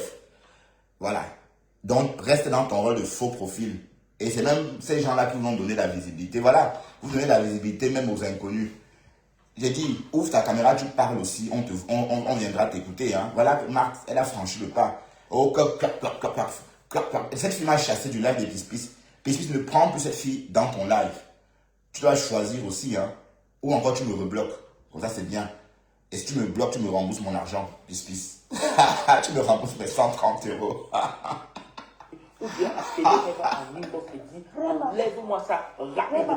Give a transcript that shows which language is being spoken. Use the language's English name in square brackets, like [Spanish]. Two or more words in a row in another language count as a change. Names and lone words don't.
[French] Voilà. Donc, reste dans ton rôle de faux profil. Et c'est même ces gens-là qui vont donner la visibilité. Voilà. Vous donnez la visibilité même aux inconnus. J'ai dit, ouvre ta caméra, tu parles aussi. On viendra t'écouter. Hein. Voilà que Marc, elle a franchi le pas. Oh, clap, clap, clap, clap, clap, clap, clap. Et cette fille m'a chassé du live des Pispis. Pispis, ne prends plus cette fille dans ton live. Tu dois choisir aussi, hein. Ou encore tu me rebloques. Comme ça, c'est bien. Et si tu me bloques, tu me rembourses mon argent. Pis. Tu me rembourses mes 130 euros. Ou bien appeler quelqu'un en inbox et dire, enlève-moi ça rapidement.